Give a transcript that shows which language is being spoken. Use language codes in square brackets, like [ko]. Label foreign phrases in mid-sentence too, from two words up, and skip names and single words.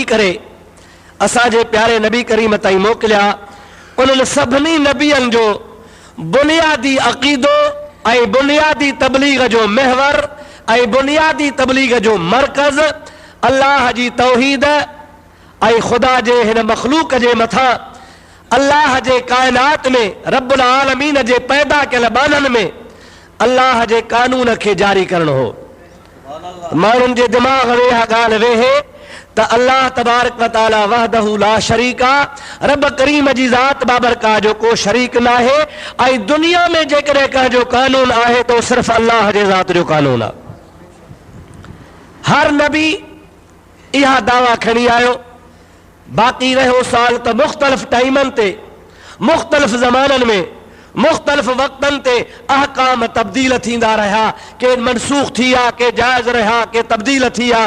[sd] करे असांजे प्यारे नबी करीम ताईं मोकिलिया, उन्हनि सभिनी नबियनि जो बुनियादी अक़ीदो ऐं बुनियादी तबलीग जो महवर ऐं बुनियादी तबलीग जो मरकज़ अल्लाह जी तौहीद ऐं ख़ुदा जे हिन मख़लूक जे मथां अल्लाह जे काइनात में [ar] رب العالمين [sd] जे पैदा कयल बाननि में अल्लाह जे कानून खे जारी करणो हो। माण्हुनि जे दिमाग़ में इहा ॻाल्हि वेहे त [ar] الله تبارك وتعالى وحده لا شريك, [sd] रब करीम जी ज़ात बाबरकात जो को शरीक न आहे ऐं दुनिया में जेकॾहिं कंहिंजो कानून आहे त सिर्फ़ु अल्लाह जे ज़ात जो कानून आहे। हर नबी इहा दावा खणी आयो। बाक़ी रहियो साल त मुख़्तलिफ़ टाइमनि ते मुख़्तलिफ़ ज़माननि में मुख़्तलिफ़ वक़्तनि ते अहकाम तब्दील थींदा रहिया, के मनसूख थी विया, के जाइज़ रहिया, के तब्दील थी विया।